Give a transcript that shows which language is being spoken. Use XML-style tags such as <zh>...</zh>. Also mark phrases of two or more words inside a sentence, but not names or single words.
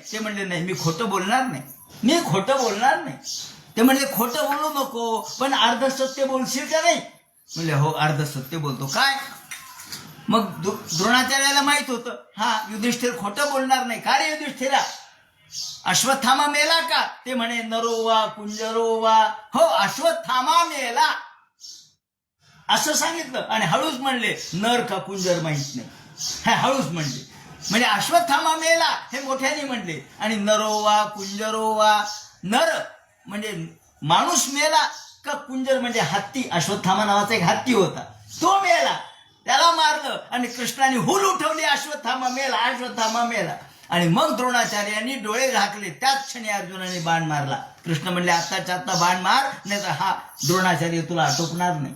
<mr>ते म्हणले नाही, मी खोटं बोलणार नाही, मी खोटं बोलणार नाही. ते म्हणले खोटं बोलू नको, पण अर्धसत्य बोलशील का नाही? म्हणले हो, अर्धसत्य बोलतो. काय? मग द्रोणाचार्याला माहित होतं, हा युधिष्ठिर खोटं बोलणार नाही. का रे युधिष्ठिरा, अश्वत्थामा मेला का? ते म्हणे</mr> <sa>नरो वा कुंजरो वा,</sa> <mr>हो अश्वत्थामा मेला असं सांगितलं. आणि हळूच म्हणले नर का कुंजर माहित नाही, हे हळूच म्हणले. म्हणजे अश्वत्थामा मेला हे मोठ्याने म्हणले. आणि</mr> <sa>नरो वा कुंजरो वा,</sa> <mr>नर म्हणजे माणूस मेला का, कुंजर म्हणजे हत्ती, अश्वत्थामा नावाचा एक हत्ती होता, तो मेला, त्याला मारलं. आणि कृष्णाने हुल उठवली, अश्वत्थामा मेला, अश्वत्थामा मेला. आणि मग द्रोणाचार्यांनी डोळे झाकले. त्याच क्षणी अर्जुनाने बाण मारला. कृष्ण म्हणले आत्ताच्या आत्ता बाण मार, नाही तर हा द्रोणाचार्य तुला आटोपणार नाही.</mr>